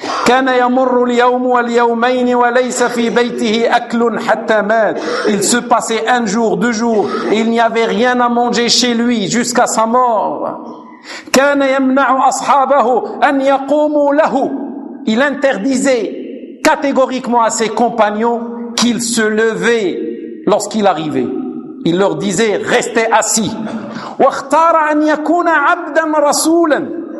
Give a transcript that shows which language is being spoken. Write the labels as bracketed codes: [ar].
[ar] كان يمر اليوم واليومين وليس في بيته أكل حتى مات. [fr] Il se passait un jour, deux jours, et il n'y avait rien à manger chez lui jusqu'à sa mort. [ar] كان يمنع أصحابه أن يقوموا له. [fr] Il interdisait catégoriquement à ses compagnons qu'ils se levaient lorsqu'il arrivait. Il leur disait restez assis. [ar] واختار أن يكون عبدا رسولا.